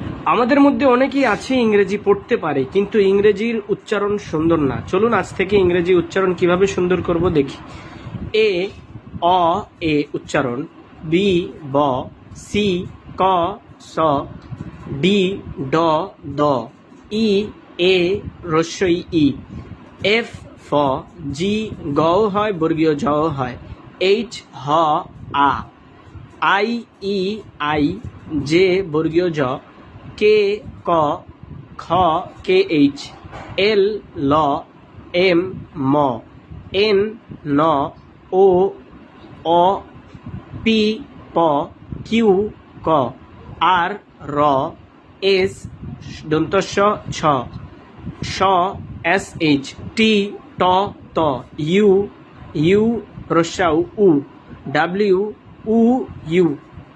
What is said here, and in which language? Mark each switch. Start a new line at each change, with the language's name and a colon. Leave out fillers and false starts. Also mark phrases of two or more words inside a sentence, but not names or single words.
Bangla: আমাদের মধ্যে অনেকেই আছে ইংরেজি পড়তে পারে কিন্তু ইংরেজির উচ্চারণ সুন্দর না। চলুন আজ থেকে ইংরেজি উচ্চারণ কিভাবে সুন্দর করব দেখি। এ অ এ উচ্চারণ, বি ব, সি ক স, ডি ড দ, ই এ রস্বই ই, এফ ফ, জি গ হয় বর্গীয় জ হয়, এইচ হ আ, আই ই আই, জে বর্গীয় জ, কে ক, খ কে এইচ, এল ল, এম ম, এন ন, ও অ, পি প, কিউ ক, আর র, এস দন্তস্ব ছ, স এস এইচ, টি ট ত, ইউ ইউ রস্যাউ উ, ডাব্লিউ উ ইউ,